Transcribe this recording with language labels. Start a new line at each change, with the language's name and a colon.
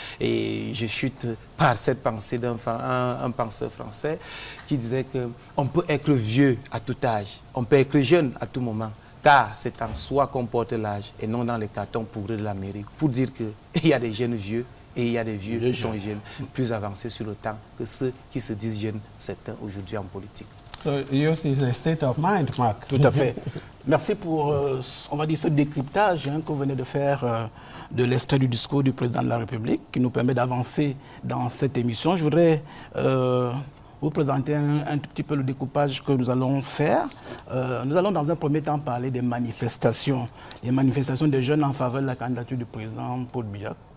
French: Et je chute par cette pensée d'un penseur français qui disait qu'on peut être vieux à tout âge, on peut être jeune à tout moment. Car c'est en soi qu'on porte l'âge et non dans les cartons pourris de l'Amérique. Pour dire qu'il y a des jeunes vieux et il y a des vieux qui sont jeunes, plus avancés sur le temps que ceux qui se disent jeunes, certains aujourd'hui en politique.
English: So youth is a state of mind, Marc.
French: Tout à fait. Merci pour, on va dire, ce décryptage que vous venez de faire de l'extrait du discours du président de la République qui nous permet d'avancer dans cette émission. Je voudrais vous présenter un petit peu le découpage que nous allons faire. Nous allons dans un premier temps parler des manifestations. Les manifestations des jeunes en faveur de la candidature du président Paul Biya.